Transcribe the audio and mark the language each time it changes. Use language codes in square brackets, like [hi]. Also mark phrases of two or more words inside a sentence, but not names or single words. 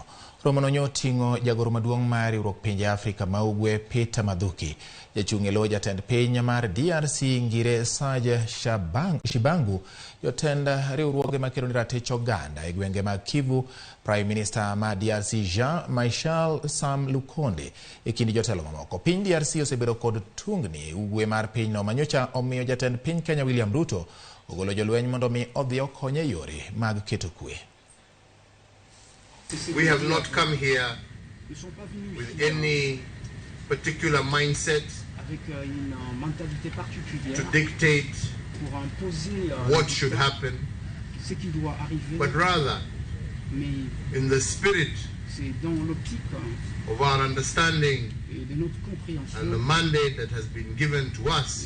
[luo] Romo no nyoting'o jagoro maduong' mar riwruok pinje Afrika ma ugwe Peter Mathuki, jachung' elo jatend piny mar DRC Ngire Saje Shibangu, jotend riwruoge makelo ni ratich oganda e gwenge mag Kivu, [en] Prime Minister [luo] ma DRC Jean Michel Sam Lukonde e kindi jotelo mamoko. Piny DRC osebedo kod tungni ugwe mar pinyno manyocha omiyo jatend piny Kenya William Ruto ogolo jolweny mondo mi odhi okonye yore mag keto kwe. [en] We have not come here with any particular mindset to dictate what should happen, but rather in the spirit of our understanding and the mandate that has been given to us.